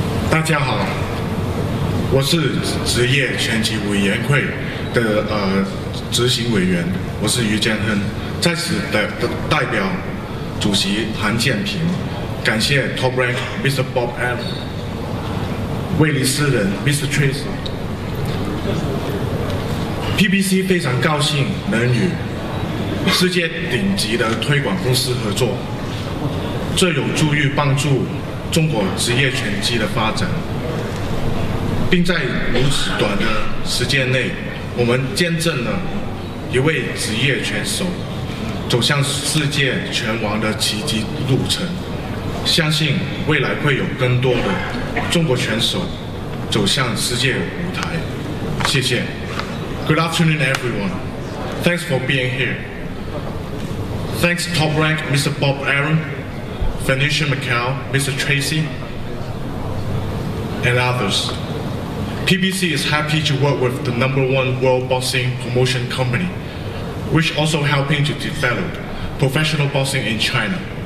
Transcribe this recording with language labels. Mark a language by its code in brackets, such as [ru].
[zh] 大家好，我是职业拳击委员会的执行委员，我是于建亨，在此代表主席韩建平，感谢 Top Rank Mr. Bob Aaron、威利斯人 Mr. Tracy。PBC 非常高兴能与世界顶级的推广公司合作，这有助于帮助中国职业拳击的发展，并在如此短的时间内，我们见证了一位职业拳手走向世界拳王的奇迹路程。相信未来会有更多的中国拳手走向世界舞台。谢谢。 [en] Good afternoon, everyone. Thanks for being here. Thanks Top Rank Mr. Bob Aaron, Phoenicia Macau, Mr. Tracy, and others. PBC is happy to work with the #1 world boxing promotion company, which also helping to develop professional boxing in China.